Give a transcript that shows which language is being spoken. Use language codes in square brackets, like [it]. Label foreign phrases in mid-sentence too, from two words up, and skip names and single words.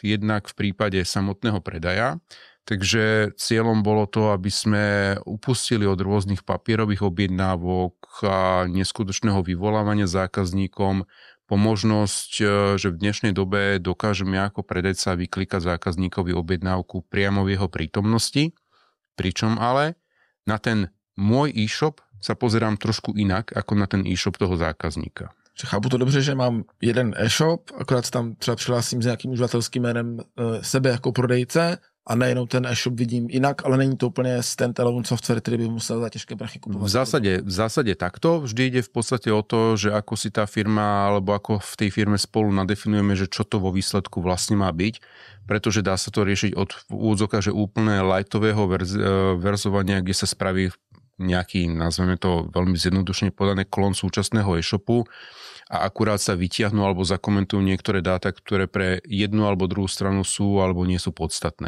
[sk] Jednak v prípade samotného predaja, takže cieľom bolo to, aby sme upustili od rôznych papierových objednávok a neskutočného vyvolávania zákazníkom po možnosť, že v dnešnej dobe dokážeme ako predajca vyklikať zákazníkovi objednávku priamo v jeho prítomnosti, pričom ale na ten môj e-shop sa pozerám trošku inak ako na ten e-shop toho zákazníka. [cs] Chápu to dobře, že mám jeden e-shop, akorát se tam třeba přihlásím s nějakým uživatelským jménem sebe jako prodejce a nejenom ten e-shop vidím jinak, ale není to úplně stand-alone software, který by musel za těžké prachy kupovat. [sk] V zásade takto. Vždy ide v podstate o to, že ako si tá firma alebo ako v tej firme spolu nadefinujeme, že čo to vo výsledku vlastne má byť, pretože dá sa to riešiť od úvodzoka, že úplne lightového verzovania, kde sa spraví nejaký, nazveme to veľmi zjednodušene podané, klon súčasného e-shopu a akurát sa vytiahnu alebo zakomentujú niektoré dáta, ktoré pre jednu alebo druhú stranu sú alebo nie sú podstatné.